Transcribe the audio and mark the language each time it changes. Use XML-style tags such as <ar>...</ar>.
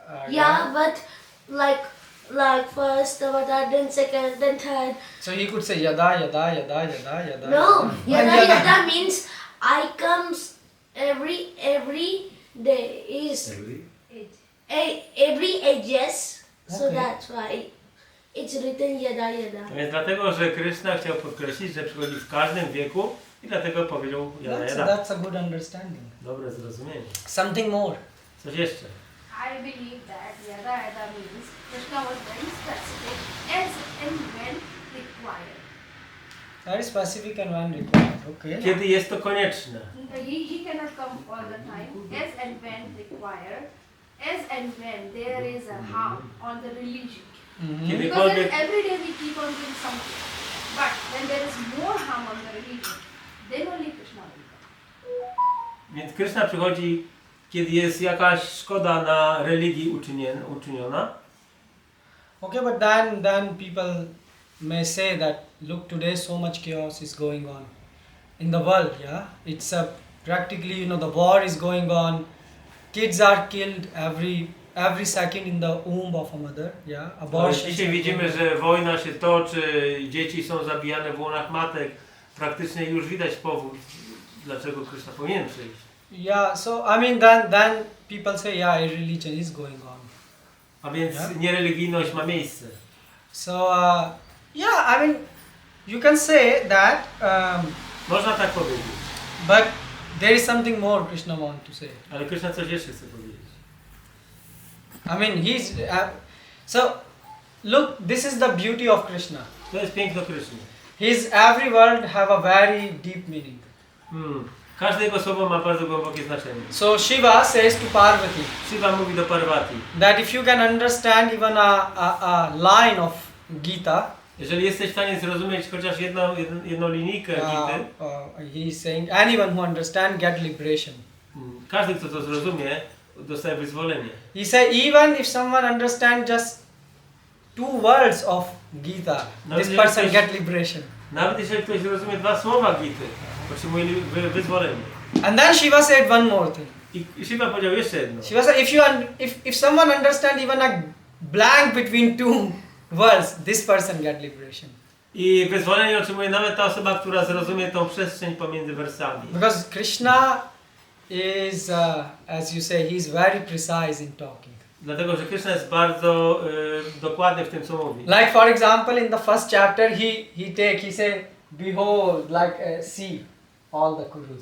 <en>Yeah, but like first avatar, then second, then third. So he could say yada yada yada yada yada. No,</en> <sa>yada.</sa> <en>yada yada means I comes every day is every ages. So Okay. that's why it's written yada yada.</en> <pl>Więc dlatego, że Kryszna chciał podkreślić, że przychodzi w każdym wieku i dlatego powiedział jada, jada.</pl> <en>That's a good understanding.</en> <pl>Dobre zrozumienie.</pl> <en>Something more.</en> <pl>Coś jeszcze?</pl> <en>I believe that yada yada means Krishna was very specific as and when required. Very specific and when required. Okay.</en> <pl>Kiedy jest to konieczne.</pl> <en>He cannot come all the time as and when required, as and when there is a harm on the religion. Mhm. Because</en> <pl>Kiedykolwiek,</pl> <en>then every day we keep on doing something. But when there is more harm on the religion, then only Krishna will come.</en> <pl>więc Kryszna przychodzi, kiedy jest jakaś szkoda na religii uczyniona.</pl> <en>Okay, but then people may say that look, today so much chaos is going on in the world. Yeah, it's practically the war is going on. Kids are killed every second in the womb of a mother. Yeah, abortion.</en> <pl>Dzisiaj widzimy, że wojna się toczy, dzieci są zabijane w łonach matek. Praktycznie już widać powód, dlaczego Kryszna powinien przyjść.</pl> <en>Yeah, so I mean then people say yeah, irreligion is going on.</en> <pl>A więc</pl> <en>Yeah.</en> <pl>niereligijność ma miejsce.</pl> <en>So yeah, I mean you can say that,</en> <pl>Można tak powiedzieć.</pl> <en>but there is something more Krishna want to say.</en> <pl>Ale Kryszna coś jeszcze chce powiedzieć.</pl> <en>I mean he's so look, this is the beauty of Krishna.</en> <pl>To jest piękno Kryszny.</pl> <en>His every word have a very deep meaning.</en> <pl>Każde jego słowo ma bardzo głębokie znaczenie.</pl> <en>So Shiva says to Parvati</en> <pl>Shiva mówi do Parvati,</pl> <en>that if you can understand even a line of Gita,</en> <pl>jeżeli jesteś w stanie zrozumieć chociaż jedną linijkę Gity,</pl> <en>he's saying anyone who understand get liberation.</en> <pl>każdy, kto to zrozumie, dostaje wyzwolenie.</pl> <en>He said even if someone understand just 2 words of Gita,</en> <pl>No,</pl> <en>this</en> <pl>jeżeli</pl> <en>person</en> <pl>ktoś-</pl> <en>get liberation.</en> <pl>Nawet jeżeli ktoś zrozumie 2 słowa Gity, otrzymuje wyzwolenie.</pl> <en>And then Shiva said one more thing.</en> <pl>I Shiva powiedział jeszcze jedno.</pl> <en>Shiva said if someone understand even a blank between 2 words, this person get liberation.</en> <pl>I wyzwolenie otrzymuje nawet ta osoba, która zrozumie tą przestrzeń pomiędzy wersami.</pl> <en>Because Krishna is, as you say, he is very precise in talking.</en> <pl>Dlatego, że Kryszna jest bardzo dokładny w tym, co mówi.</pl> <en>Like for example, in the first chapter, he say, behold, like see all the kurus.</en>